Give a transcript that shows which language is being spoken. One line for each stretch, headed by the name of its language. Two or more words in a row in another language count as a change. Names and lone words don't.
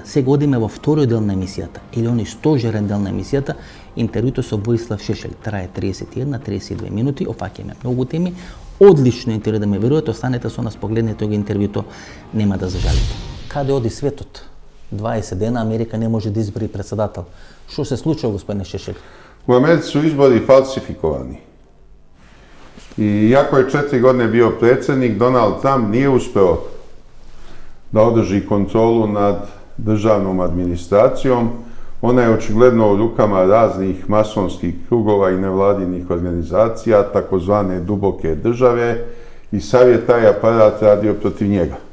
Macedonian: Сега одиме во вториот дел на емисијата, или оној стожерен дел на емисијата, интервјуто со Воислав Шешел. Трае 31-32 минути, офаќаме многу теми. Одлично интервју, да ме верувате, останете со нас, погледнете го интервјуто, нема да зажалите. Каде оди светот? 20 дена Америка не може да избори председател. Што се случува, господине Шешел?
Serbian: U Americi su izbori falsifikovani. I iako je 4 godine bio predsjednik, Donald Trump nije uspeo da održi kontrolu nad državnom administracijom. Ona je očigledno u rukama raznih masonskih krugova i nevladinih organizacija, takozvane duboke države, i sav je taj aparat radio protiv njega.